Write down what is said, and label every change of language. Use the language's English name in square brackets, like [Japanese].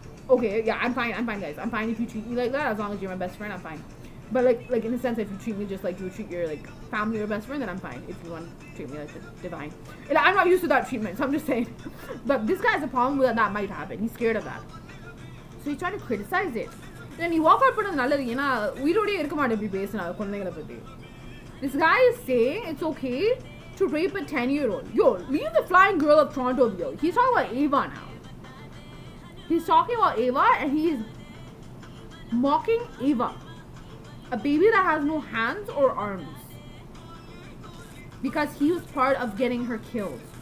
[English] Okay, yeah, I'm fine, guys. I'm fine if you treat me like that, as long as you're my best friend, I'm fine. But like in a sense, if you treat me just like you would treat your like family or best friend, then I'm fine. If you want to treat me like the divine, and I'm not used to that treatment, so I'm just saying. But this guy has a problem with that might happen. He's scared of that, so he's trying to criticize it. Then he walk out [Tamil] பண்ணது நல்லது ஏனா உயிரோடே இருக்க மாட்டே இப்படி பேசினா குழந்தைகளை பத்தி. [English] This guy is saying it's okay to rape a 10-year-old. Yo, leave the Flying Girl of Toronto video. He's talking about Ava now. He's talking about Ava and he's mocking Ava. A baby that has no hands or arms. Because he was part of getting her killed.